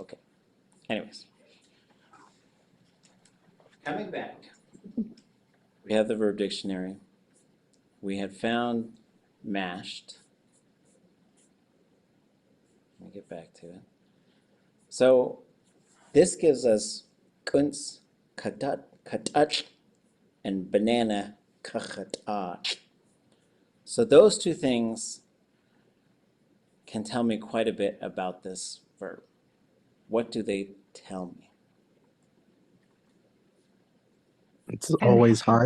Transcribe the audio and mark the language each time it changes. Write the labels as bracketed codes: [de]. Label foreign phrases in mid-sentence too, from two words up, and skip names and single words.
[en] Okay. Anyways. Coming back. We have the verb dictionary. We had found mashed. Let me get back to it. So this gives us [tli] k'úntsʼ, k'úntsʼ, [en] and banana k'úntsʼ. So those two things can tell me quite a bit about this verb. what do they tell me? It's always high.